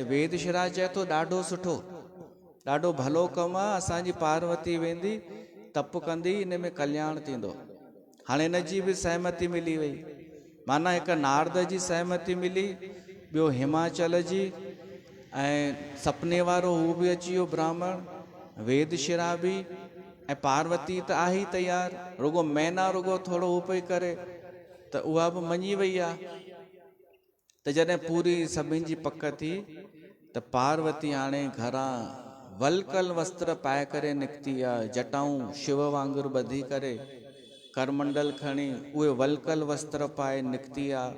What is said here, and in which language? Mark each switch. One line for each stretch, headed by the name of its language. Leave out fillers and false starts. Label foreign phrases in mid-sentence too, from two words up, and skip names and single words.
Sindhi: वेदशिरा चए थो ॾाढो सुठो, ॾाढो भलो कमु आहे, असांजी पार्वती वेंदी तप कंदी, इन में कल्याण थींदो। हाणे हिन जी बि सहमति मिली वई, माना हिकु नारद जी सहमति मिली, ॿियो हिमाचल जी, ऐं सपने वारो हू बि अची वियो ब्राह्मण, वेद शिराबी, ऐं पार्वती त आहे ई तयार, रुगो मैना रुगो थोरो हू पई करे त उहा बि मञी वई आहे। त जॾहिं पूरी सभिनि जी पक थी त पार्वती हाणे घरां वलकल वस्त्र पाए करे निकिती आहे, जटाऊं शिव वांगुरु ॿधी करे, करमंडल खणी उहे वलकल वस्त्र पाए निकिती आहे।